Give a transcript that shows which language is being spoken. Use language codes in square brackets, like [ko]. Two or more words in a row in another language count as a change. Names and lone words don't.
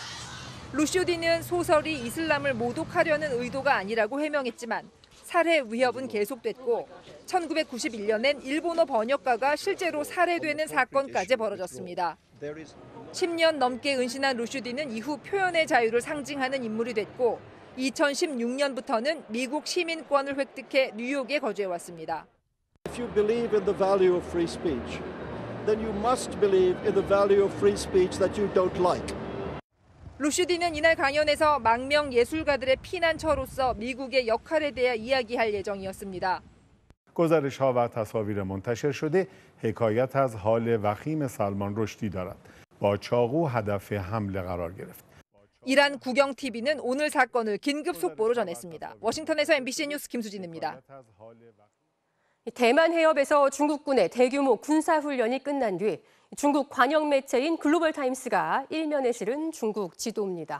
[ko] 루슈디는 소설이 이슬람을 모독하려는 의도가 아니라고 해명했지만 살해 위협은 계속됐고 1991년엔 일본어 번역가가 실제로 살해되는 사건까지 벌어졌습니다. 10년 넘게 은신한 루슈디는 이후 표현의 자유를 상징하는 인물이 됐고 2016년부터는 미국 시민권을 획득해 뉴욕에 거주해왔습니다. [en] If you believe in the value of free speech, then you must believe in the value of free speech that you don't like. [ko] 루슈디는 이날 강연에서 망명 예술가들의 피난처로서 미국의 역할에 대해 이야기할 예정이었습니다. [fa] گزارش‌ها و تصاویر منتشر شده حکایت از حال وخیم سلمان رشدی دارد. با چاقو هدف حمله قرار گرفت. [ko] 이란 국영 TV는 오늘 사건을 긴급 속보로 전했습니다. 워싱턴에서 MBC 뉴스 김수진입니다. 대만 해협에서 중국군의 대규모 군사훈련이 끝난 뒤 중국 관영 매체인 글로벌타임스가 일면에 실은 중국 지도입니다.